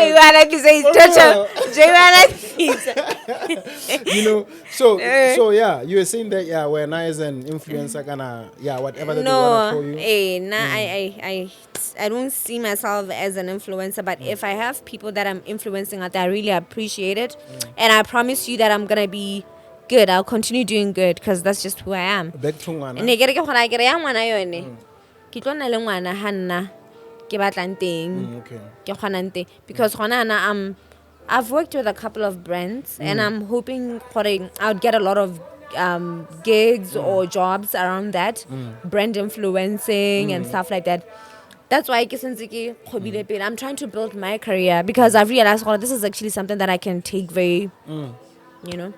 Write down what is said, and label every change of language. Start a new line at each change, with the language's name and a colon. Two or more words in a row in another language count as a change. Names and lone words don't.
English: You know, so yeah, you were saying that when I as an influencer gonna whatever that they wanna call you. I don't see myself as an influencer, but if I have people that I'm influencing out there, I really appreciate it, and I promise you that I'm gonna be good. I'll continue doing good because that's just who I am. Back to ngwana.
Southern Sotho: Ne ke re ke gona ke re ya ngwana yone. Ke tlo nna le ngwana ha nna ke batlang teng.
English: Okay.
Southern Sotho: Ke kgonang teng
English: because
Southern Sotho: gona na
English: I've worked with a couple of brands and I'm hoping I'd get a lot of gigs or jobs around that, brand influencing and stuff like that. That's why I'm trying to build my career because I've realized this is actually something that I can take very, you know.